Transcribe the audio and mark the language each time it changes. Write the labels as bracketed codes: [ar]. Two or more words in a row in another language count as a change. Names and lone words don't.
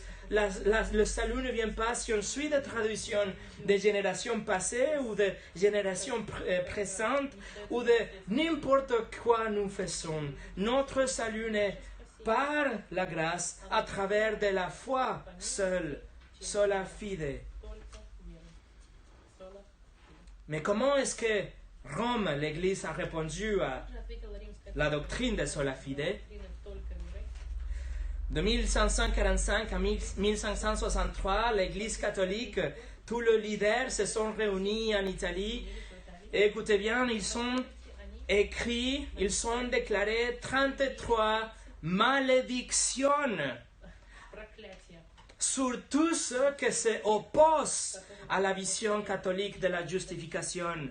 [fr] Le salut ne vient pas si on suit des traditions des générations passées ou des générations présentes ou de n'importe quoi nous faisons. Notre salut n'est par la grâce à travers de la foi seule, [la] sola fide. [fr] Mais comment est-ce que Rome, l'Église, a répondu à la doctrine de [la] sola fide? [fr] De 1545 à 1563, l'Église catholique, tous les leaders se sont réunis en Italie. Et écoutez bien, ils sont déclarés 33 malédictions sur tous ceux qui s'opposent à la vision catholique de la justification.